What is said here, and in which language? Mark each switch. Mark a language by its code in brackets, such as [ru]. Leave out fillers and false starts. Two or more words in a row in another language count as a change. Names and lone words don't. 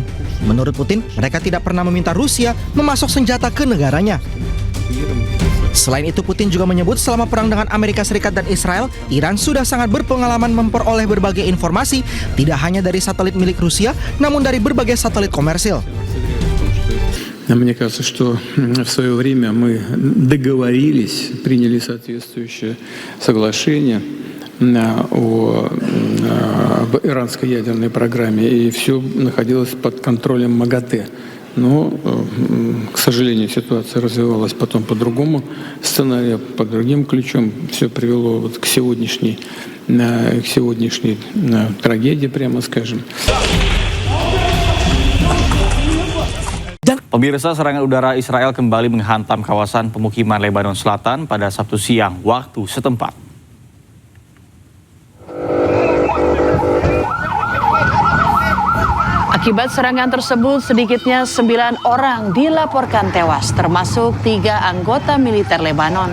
[id] Menurut Putin, mereka tidak pernah meminta Rusia memasok senjata ke negaranya. Selain itu, Putin juga menyebut selama perang dengan Amerika Serikat dan Israel, Iran sudah sangat berpengalaman memperoleh berbagai informasi, tidak hanya dari satelit milik Rusia, namun dari berbagai satelit komersil. [ru] Мне кажется, что в свое время мы договорились, приняли соответствующее соглашение об иранской ядерной программе, и все находилось под контролем МАГАТЭ. Но, к сожалению, ситуация развивалась потом по другому сценарию, по другим ключам. Все привело вот к сегодняшней трагедии, прямо скажем. [id] Pemirsa, serangan udara Israel kembali menghantam kawasan pemukiman Lebanon Selatan pada Sabtu siang waktu setempat. Akibat serangan tersebut, sedikitnya 9 orang dilaporkan tewas, termasuk 3 anggota militer Lebanon.